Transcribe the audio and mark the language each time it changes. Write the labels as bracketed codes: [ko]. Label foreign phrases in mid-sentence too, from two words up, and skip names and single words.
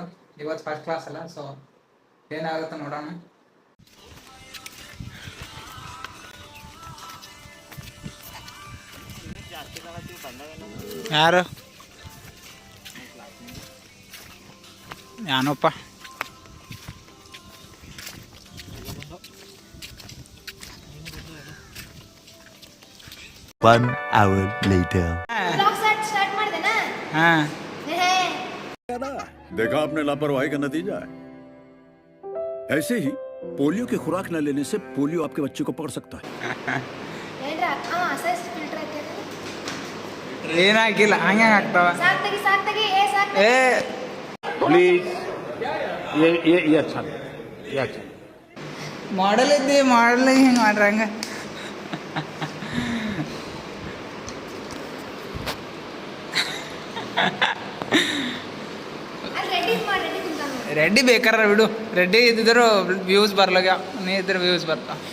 [kn] ಇವತ್ತು [en] first class [kn] ಅಲ್ಲ, ಸೊ ಏನಾಗುತ್ತೆ ನೋಡೋಣ. ಯಾರು? ಯಾನಪ್ಪ. [en] One hour later. [hi] हाँ, देखा आपने लापरवाही का नतीजा है। ऐसे ही पोलियो की खुराक न लेने से पोलियो आपके बच्चे को पकड़ सकता है। [kn] ಏನಾಗಿಲ್ಲ, ಹಂಗೆ ಆಗ್ತಾವ. ಏ [hi] प्लीज ये अच्छा नहीं, ये अच्छा नहीं। [kn] ಮಾಡಲ್ ಇದ್ದಿ, ಮಾಡಲ್ ಹಿಂಗೆ ಮಾಡ್ರಿ ಹಂಗೆ. ರೆಡ್ಡಿ ಬೇಕಾರ ಬಿಡು. ರೆಡ್ಡಿ ಇದ್ದಿದ್ರು ವ್ಯೂಸ್ ಬರ್ಲಾಗ, ನೀ ಇದ್ರೆ ವ್ಯೂಸ್ ಬರ್ತಾವ.